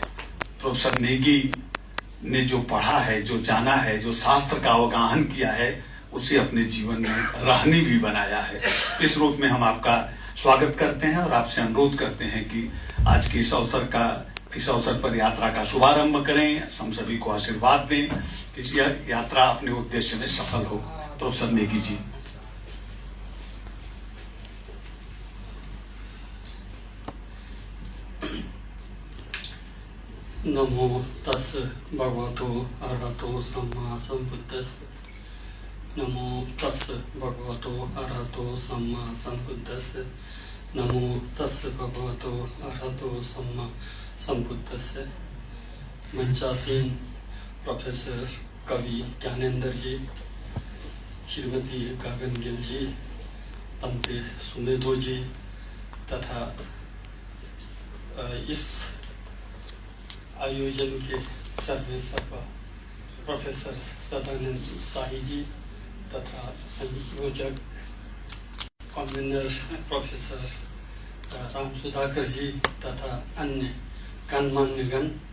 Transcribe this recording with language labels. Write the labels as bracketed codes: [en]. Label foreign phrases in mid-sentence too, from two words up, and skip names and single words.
[hi] प्रोफेसर नेगी ने जो पढ़ा है, जो जाना है, जो शास्त्र का अवगाहन किया है, उसे अपने जीवन में रहनी भी बनाया है। इस रूप में हम आपका स्वागत करते हैं और आपसे अनुरोध करते हैं कि आज के इस अवसर पर यात्रा का शुभारंभ करें। हम सभी को आशीर्वाद दें कि यह यात्रा अपने उद्देश्य में सफल हो। प्रोफेसर नेगी जी। [pi] नमो तस् भगवतो अरहतो सम्मा सम्बुद्धस्स। नमो तस् भगवतो अरहतो सम्मा सम्बुद्धस्स। नमो तस् भगवतो अरहतो सम्मा सम्बुद्धस्स। [hi] मंचासीन प्रोफेसर कवि ज्ञानेंद्र जी, श्रीमती गगन गिल जी, पंते सुमेधो जी तथा इस आयोजन के सर्वेसर्वा प्रोफेसर सदानंद शाही जी तथा संयोजक कन्वीनर प्रोफेसर राम सुधाकर जी तथा अन्य गणमान्यगण,